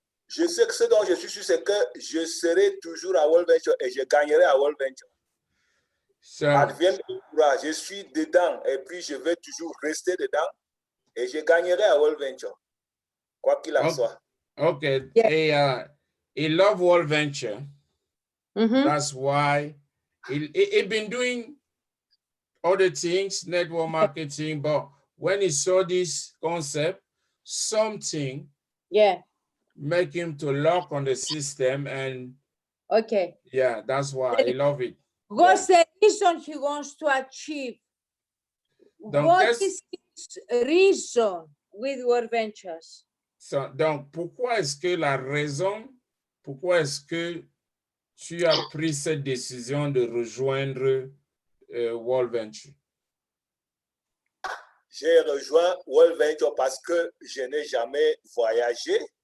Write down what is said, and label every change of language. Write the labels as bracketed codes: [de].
[fr] Je sais que ce dont je suis sûr, c'est que je serai toujours à World Venture et je gagnerai à World Venture. Advienne que pourra, je suis dedans et puis je vais toujours rester dedans et je gagnerai à World Venture, quoi qu'il en soit. [en] Okay, he love World Venture. That's why he been doing other things, network marketing, but when he saw this concept, something make him to lock on the system, and Okay. yeah, that's why I love it. What's the reason he wants to achieve? What is his reason with World Ventures? [fr] Donc, pourquoi est-ce que la raison, pourquoi est-ce que tu as pris cette décision de rejoindre World Venture? J'ai rejoint World Venture parce que je n'ai jamais voyagé.